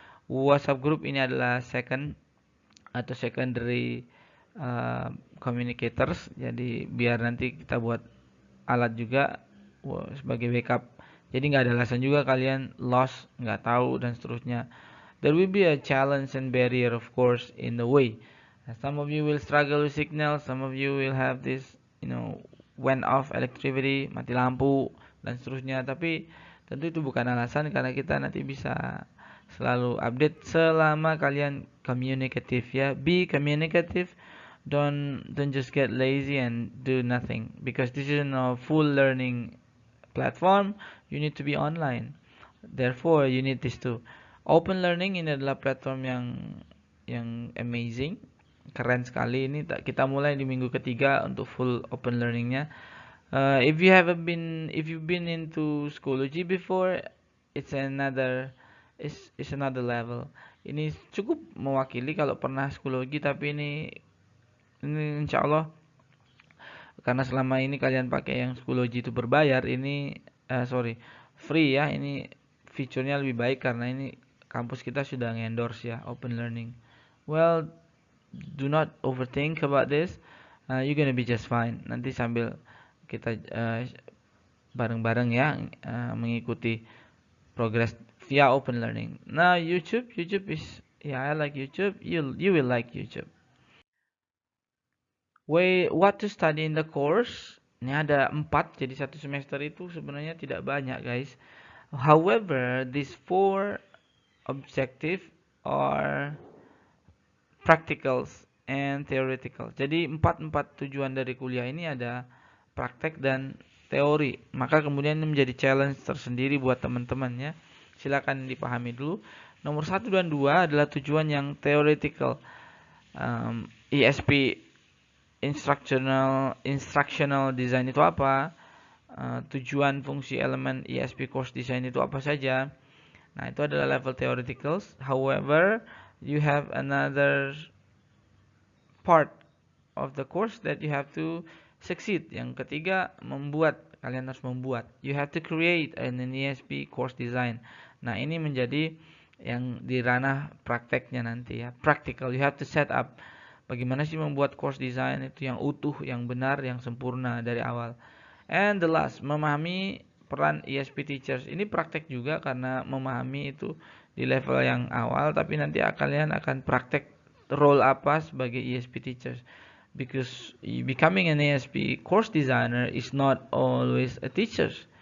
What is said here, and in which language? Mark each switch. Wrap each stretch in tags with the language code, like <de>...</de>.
<id>WhatsApp group ini adalah secondary communicators. Jadi biar nanti kita buat alat juga sebagai backup. Jadi nggak ada alasan juga kalian lost, nggak tahu dan seterusnya.</id> <en>There will be a challenge and barrier of course in the way. Some of you will struggle with signal, some of you will have this, went off electricity,</en> <id>mati lampu dan seterusnya. Tapi tentu itu bukan alasan karena kita nanti bisa selalu update selama kalian communicative ya.</id> <en>Be communicative. Don't just get lazy and do nothing because this is a full learning platform. You need to be online. Therefore, you need this too.</en> <id>Open Learning ini adalah platform yang amazing, keren sekali. Ini kita mulai di minggu ketiga untuk full open learningnya.</id> <en>If you've been into Schoology before, it's another level.</en> <id>Ini cukup mewakili kalau pernah Schoology, tapi ini insya Allah karena selama ini kalian pakai yang Schoology itu berbayar, ini free ya, ini fiturnya lebih baik karena ini kampus kita sudah endorse ya open learning.</id> <en>Well, do not overthink about this. You're gonna be just fine.</en> <id>Nanti sambil kita bareng-bareng ya mengikuti progress via open learning.</id> <en>Nah, YouTube is I like YouTube. You will like YouTube. What to study in the course?</en> <id>Ini ada 4, jadi satu semester itu sebenarnya tidak banyak, guys.</id> <en>However, these 4 objective are practicals and theoretical.</en> <id>Jadi empat tujuan dari kuliah ini ada praktek dan teori. Maka kemudian ini menjadi challenge tersendiri buat teman-teman ya. Silakan dipahami dulu. Nomor 1 dan 2 adalah tujuan yang theoretical. ISP instructional design itu apa? Tujuan fungsi elemen ISP course design itu apa saja? Nah, itu adalah level theoreticals.</id> <en>However, you have another part of the course that you have to succeed.</en> <id>Yang ketiga, kalian harus membuat.</id> <en>You have to create an ISP course design.</en> <id>Nah, ini menjadi yang di ranah prakteknya nanti ya.</id> <en>Practical, you have to set up.</en> <id>Bagaimana sih membuat course design itu yang utuh, yang benar, yang sempurna dari awal.</id> <en>And the last,</en> <id>memahami peran ISP teachers. Ini praktek juga karena memahami itu di level yang awal, tapi nanti kalian akan praktek role apa sebagai ISP teachers.</id> <en>Because becoming an ISP course designer is not always a teacher.</en>